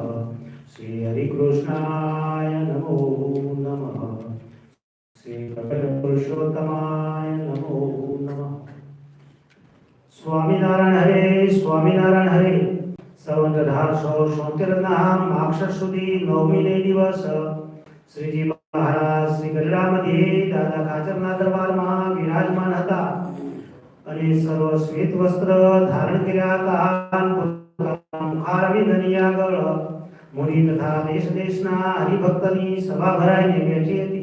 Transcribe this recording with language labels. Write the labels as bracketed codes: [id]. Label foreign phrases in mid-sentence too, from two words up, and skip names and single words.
[sa] श्री हरिकृष्णाय नमो नमः। श्री पुरुषोत्तमाय नमो नमः। [gu] સ્વામીનારાયણ હરે સંવત 1876 માક્ષર સુધી 9મી દિવસ શ્રીજી મહારાજ શ્રી ગઢડા મધ્યે દાદા ખાચરના દરબારમાં વિરાજમાન હતા અને સર્વ શ્વેત વસ્ત્ર ધારણ કર્યા હતા. મુખારવિંદની આગળ મુનિ તથા દેશ દેશના હરિભક્તની સભા ભરાઈને બેઠી હતી.